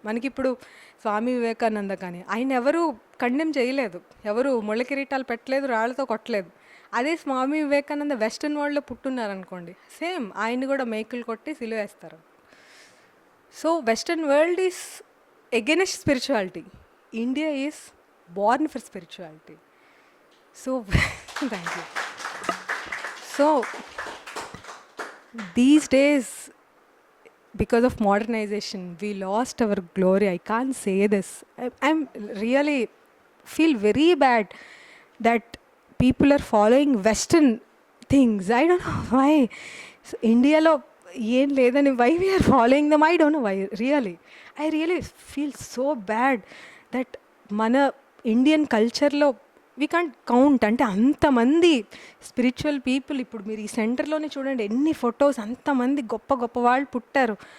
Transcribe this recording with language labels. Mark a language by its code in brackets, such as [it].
[te] మనకి ఇప్పుడు స్వామి వివేకానంద కానీ, ఆయన ఎవరు కండెమ్ చేయలేదు, ఎవరు ముళ్ళ కిరీటాలు పెట్టలేదు, రాళ్ళతో కొట్టలేదు. అదే స్వామి వివేకానంద వెస్టర్న్ వరల్డ్లో పుట్టున్నారనుకోండి, సేమ్ ఆయన కూడా మేకులు కొట్టి సిలువేస్తారు. [en] So western world is against spirituality. India is born for spirituality. So thank you. So these days, because of modernization, we lost our glory. I can't say this. I'm really feel very bad that people are following Western things. I don't know why. So India lo [te] ఏం లేదని [en] Why we are following them, I don't know why. I really feel so bad that [te] మన Indian కల్చర్లో [en] We can't count. [te] అంటే అంతమంది spiritual people, ఇప్పుడు మీరు ఈ సెంటర్లోనే చూడండి ఎన్ని ఫొటోస్, అంతమంది గొప్ప గొప్ప వాళ్ళు పుట్టారు.